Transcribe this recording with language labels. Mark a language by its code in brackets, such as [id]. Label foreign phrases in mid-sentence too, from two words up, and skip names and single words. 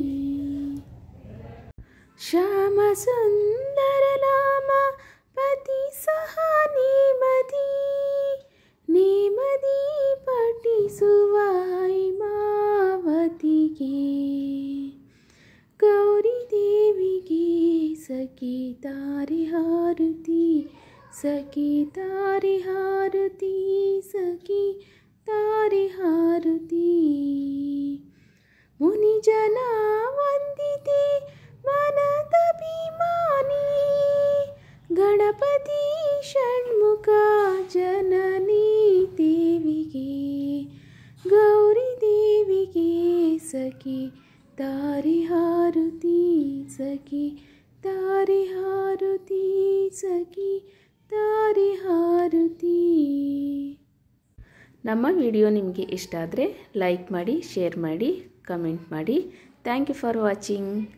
[kn] ಶ್ಯಾಮ ಸುಂದರ ನಾಮ ಪತಿ ಸಹ ನೇಮದಿ, ನೇಮದಿ ಪಠಿಸುವ ಹೈಮಾವತಿಗೆ. ಗೌರಿ ದೇವಿಗೆ ಸಖಿ ತಾರೆ ಹಾರತಿ, ಸಖಿ ತಾರಿ ಹಾರತಿ ಸಖಿ ತಾರಿ ಹಾರತಿ ಮುನಿ ಜನ ವಂದಿತೆ ಮನದಭಿಮಾನಿ ಗಣಪತಿ ಷಣ್ಮುಖ ಜನನಿ ದೇವಿಗೆ ಗೌರಿ ದೇವಿಗೆ ಸಖಿ ತಾರಿ ಹಾರತಿ ಸಖಿ ತಾರಿ ಹಾರತಿ ಸಖಿ ತಾರಿ ಹಾರತಿ। ನಮ್ಮ ವಿಡಿಯೋ ನಿಮಗೆ ಇಷ್ಟ ಆದರೆ ಲೈಕ್ ಮಾಡಿ, ಶೇರ್ ಮಾಡಿ, ಕಮೆಂಟ್ ಮಾಡಿ. [en] Thank you for watching.